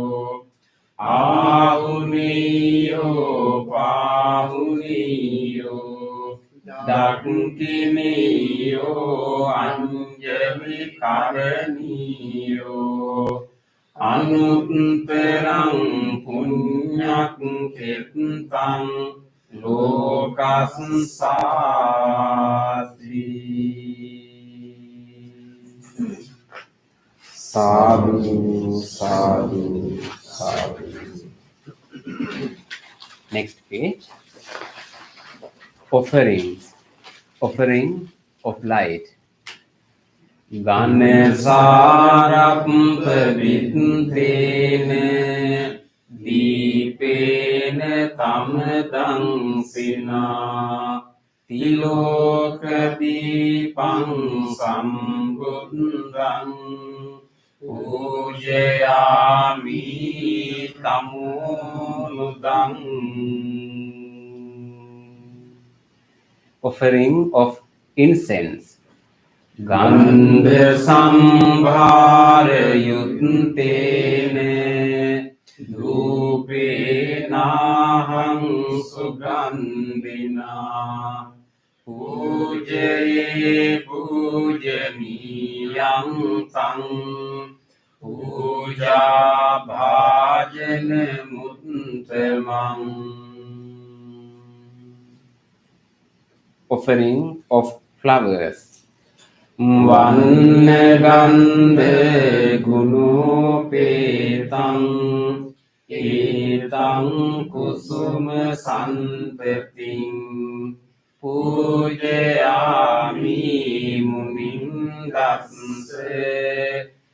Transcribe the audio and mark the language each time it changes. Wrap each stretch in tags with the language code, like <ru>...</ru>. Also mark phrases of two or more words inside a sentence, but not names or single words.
<pi>Ahuniyo pahuniyo Dakiniyo anjali karaniyo Anutterang punyak kirtang lokasansati. Sadhu, sadhu, sadhu.</pi> <en>Next page. Offerings. Offering of light.</en> <pi>Ganesarapta vidhene Deepene tamadang sina Tiloka deepang sambuddhang Pujayami tamunudang.</pi> <en>Offering of incense.</en> <pi>Gandha sambhara yuttene Dhupenahang sugandhina Pujaye pujaniyang tang Puja bhajana muttamang.</pi> <en>Offering of flowers.</en> <pi>Vannagandha gunopetang etang kusuma santating pujayami munindase</pi>